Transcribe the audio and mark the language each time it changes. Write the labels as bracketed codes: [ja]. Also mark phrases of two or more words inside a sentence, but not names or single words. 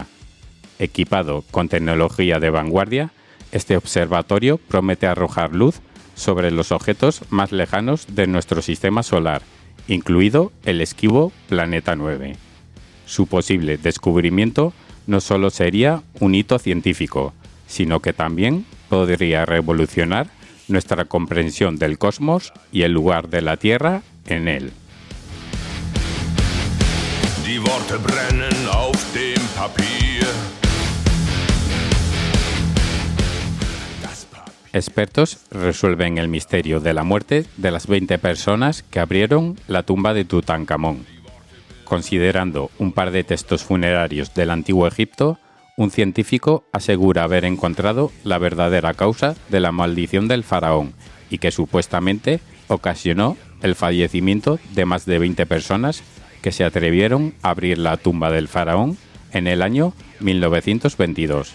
[es] Equipado con tecnología de vanguardia, este observatorio promete arrojar luz sobre los objetos más lejanos de nuestro sistema solar, incluido el esquivo planeta 9. Su posible descubrimiento no solo sería un hito científico, sino que también podría revolucionar nuestra comprensión del cosmos y el lugar de la Tierra en él. [de] Die Worte brennen auf dem Papier. [es] Expertos resuelven el misterio de la muerte de las 20 personas que abrieron la tumba de Tutankamón. Considerando un par de textos funerarios del antiguo Egipto, un científico asegura haber encontrado la verdadera causa de la maldición del faraón y que supuestamente ocasionó el fallecimiento de más de 20 personas que se atrevieron a abrir la tumba del faraón en el año 1922.